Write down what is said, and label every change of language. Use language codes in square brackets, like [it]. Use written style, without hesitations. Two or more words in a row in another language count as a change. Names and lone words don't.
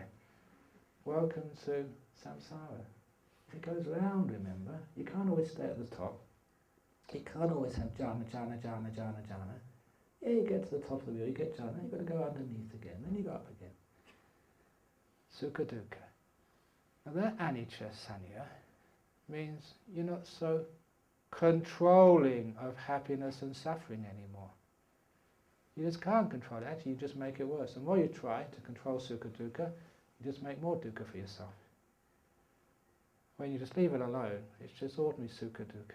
[en] Welcome to samsara. It goes round, remember. You can't always stay at the top. You can't always have jhana. Yeah, you get to the top of the wheel, you get jhana, you've got to go underneath again, then you go up again. [pi] Sukha Dukkha. [en] Now that [pi] anicca sanya [en] means you're not so controlling of happiness and suffering anymore. You just can't control it. Actually, you just make it worse. The more you try to control [pi] Sukha Dukkha, [en] you just make more dukkha for yourself. When you just leave it alone, it's just ordinary [pi] Sukha Dukkha.